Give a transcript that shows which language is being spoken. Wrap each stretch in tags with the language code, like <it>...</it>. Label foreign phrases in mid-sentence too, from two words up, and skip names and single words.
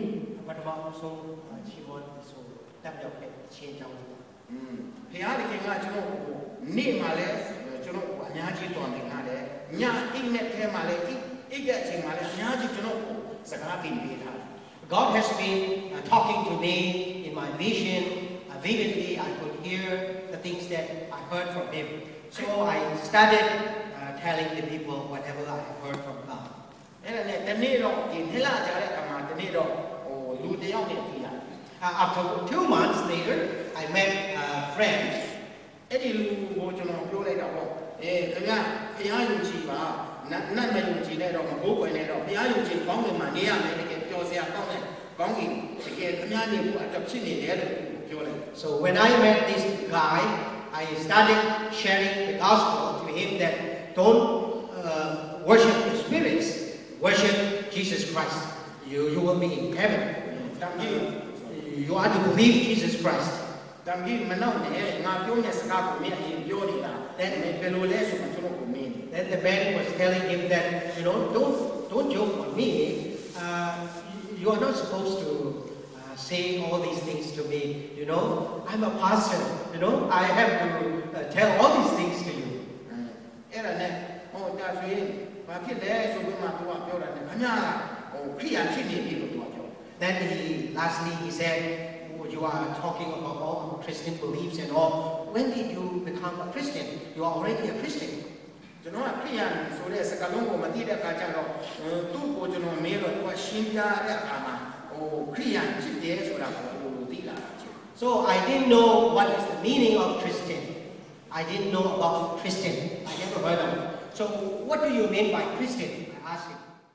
<en>What about also Shimon, so that will change our God has been talking to me in my vision. Vividly, I could hear the things that I heard from Him. So I started telling the people whatever I heard from God.</en> <my>အဲ့ဒါနဲ့တနေ့တော့ဒီနှစ်လကြာတဲ့အခါမှာတနေ့တော့လူတစ်ယောက်နဲ့တွေ့ရတယ်</my> <en>After 2 months later, I met a friend.</en> <my>အဲ့ဒီလူကိုကျွန်တော်ပြောလိုက်တာပေါ့ခင်ဗျာဘုရားယုံကြည်ပါနတ်မယုံကြည်နဲ့တော့မဘိုးကွယ်နဲ့တော့ဘုရားယုံကြည်ကောင်းကင်မှာနေရမယ်တကယ်ပျော်စရာကောင်းတဲ့ကောင်းကင်တကယ်ခင်ဗျာနေဖို့အတက်ဖြစ်နေတယ်လို့ပြောလိုက်</my> <en>So when I met this guy, I started sharing the gospel to him that don't worship the spirits, worship Jesus Christ. You will be in heaven. You are to believe Jesus Christ.</en> <my>တမ်ကြီးမနောက်နဲ့ငါပြောတဲ့စကားကိုမင်းအရင်ပြောနေတာတဲ့ဘယ်လိုလဲဆိုမှကျွန်တော်ကိုမင်း</my> <en>Then the man was telling him that, don't joke on me. You are not supposed to say all these things to me. I'm a pastor. I have to tell all these things to you.</en> <my>အဲ့ဒါနဲ့ဒါဆိုရင်ဘာဖြစ်လဲဆိုပြီးမှသူကပြောတာနဲ့ခင်ဗျာခရိယာဖြစ်နေပြီလို့သူကပြော</my> <en>Then lastly he said, you are talking about all Christian beliefs and all. When did you become a Christian? You are already a Christian.</en> <my>ကျွန်တော်ကခရိယာဆိုတဲ့စကားလုံးကိုမသိတဲ့အခါကျတော့သူ့ကိုကျွန်တော်မေးတော့သူကရှင်းပြတဲ့အခါမှာခရိယာဖြစ်တယ်ဆိုတာကိုသူသိလာတာ</my> <en>So I didn't know what is the meaning of Christian. I didn't know about Christian. I never heard of it. So what do you mean by Christian? I asked him.</en>